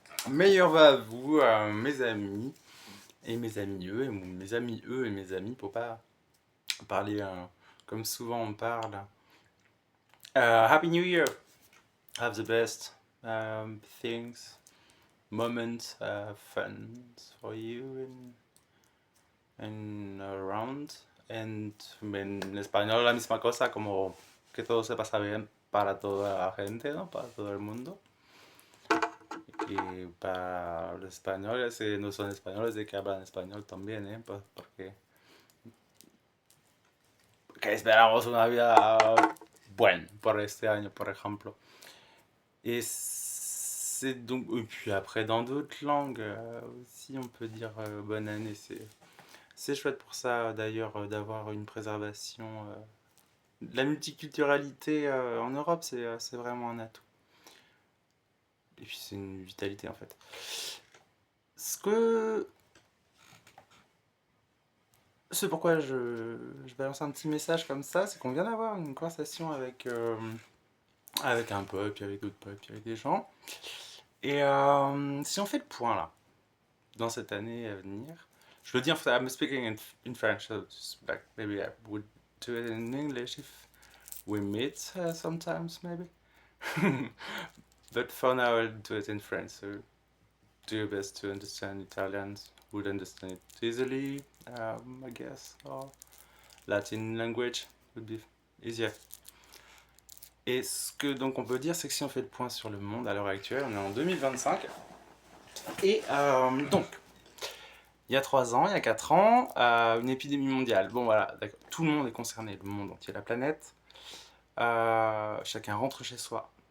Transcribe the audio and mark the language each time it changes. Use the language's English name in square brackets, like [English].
[French] Meilleur vœux à vous, mes amis, et mes amis eux, et mes amis eux, et mes amis, pour pas parler comme souvent on parle. [English] Happy New Year. Have the best things, moments, fun for you and around. [Spanish] And en español la misma cosa, como que todo se pasa bien para toda la gente, ¿no? Para todo el mundo. Y para los españoles, no son españoles, de que hablan español también, ¿eh? Pues porque que esperamos una vida buena por este año, por ejemplo. [French] Et c'est donc. Et puis après, dans d'autres langues aussi, on peut dire bonne année. C'est chouette pour ça, d'ailleurs, d'avoir une préservation. La multiculturalité en Europe, c'est vraiment un atout. Et puis c'est une vitalité en fait. Ce que C'est pourquoi je balance un petit message comme ça, c'est qu'on vient d'avoir une conversation avec un pote, puis avec d'autres potes, puis avec des gens. Et si on fait le point là, dans cette année à venir, je le dis en fait, [English] I'm speaking in French, so like maybe I would do it in English if we meet sometimes, maybe. But for now, I'll do it in French, so do your best to understand Italians, would understand it easily, I guess, or Latin language would be easier. [French] Et ce que donc on peut dire, c'est que si on fait le point sur le monde à l'heure actuelle, on est en 2025. Et donc, il y a 3 ans, il y a 4 ans, une épidémie mondiale. Bon voilà, d'accord. Tout le monde est concerné, le monde entier, la planète. Chacun rentre chez soi.